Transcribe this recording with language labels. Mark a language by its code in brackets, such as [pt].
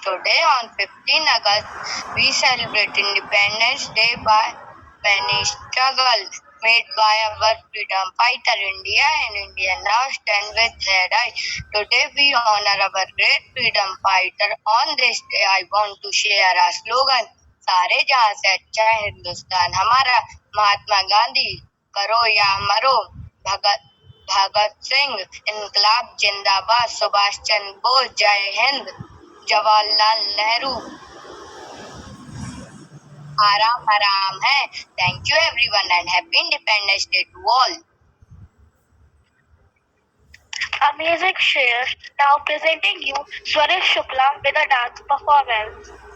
[en] Today, on 15 August, we celebrate Independence Day by many struggles made by our freedom fighter India, and India now stand with head high. Today, we honor our great freedom fighter. On this day, I want to share a slogan. [hi] सारे जहां से अच्छा है हिंदुस्तान हमारा। महात्मा गांधी करो या मरो, भगत सिंह इनकलाब जिंदाबाद, सुभाष चंद्र बोस जय हिंद, जवाहरलाल नेहरू आराम आराम है। [en] Thank you everyone and happy independence day to all. Amazing share. Now presenting you Swaresh Shukla with a dance performance.